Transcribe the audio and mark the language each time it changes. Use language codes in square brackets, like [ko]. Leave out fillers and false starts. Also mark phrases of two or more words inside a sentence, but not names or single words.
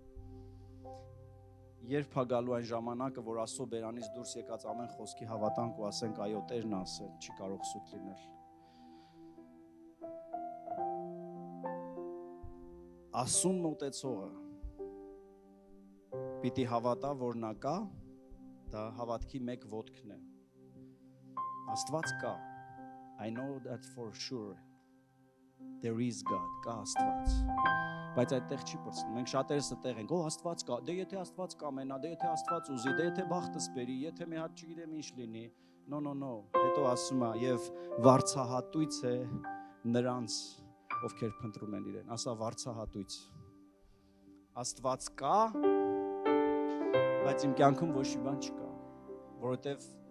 [hy] Երբ է գալու այն ժամանակը, որ Աստծո բերանից դուրս եկած ամեն խոսքի հավատանք ու ասենք այո, Տերն ասել, չի կարող սուտ լինել։ Աստծուն մոտեցողը պիտի հավատա, որ նա կա, դա հավատքի մեկ ոտքն է։ Աստված կա։ [en] I know that for sure. There is God, [hy] կա Աստված։ Բայց այդտեղ չի պրծնում։ Մենք շատերս այդտեղ ենք, Աստված կա, դե եթե Աստված կամենա, դե եթե Աստված ուզի, դե եթե բախտս բերի, եթե մի հատ չգիտեմ ինչ լինի։ No, հետո ասում է, եւ վարցահատույց է նրանց, ովքեր փնտրում են իրեն, ասա վարցահատույց։ Աստված կա, բայց իմ կյանքում ոչ մի բան չկա, որովհետև